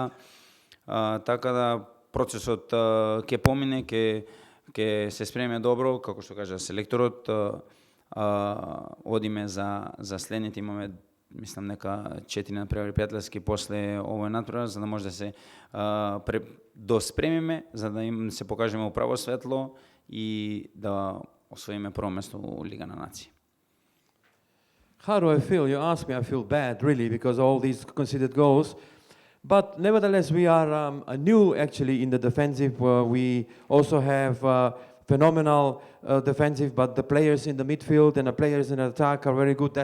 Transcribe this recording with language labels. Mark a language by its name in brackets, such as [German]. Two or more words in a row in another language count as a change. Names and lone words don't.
[Macedonian] да процесот ќе помине, ќе се спреме добро, како што кажа селекторот, одиме за следните, имаме мислам нека 4 надпревари пријателски после овој надпревар, за да може да се доспремиме, за да им се покажеме управо светло и да освоиме прво место у Лига на нации. [English] How do I feel? You ask me, I feel bad, really, because all these conceded goals. But nevertheless, we are new, actually, in the defensive. We also have phenomenal defensive, but the players in the midfield and the players in the attack are very good.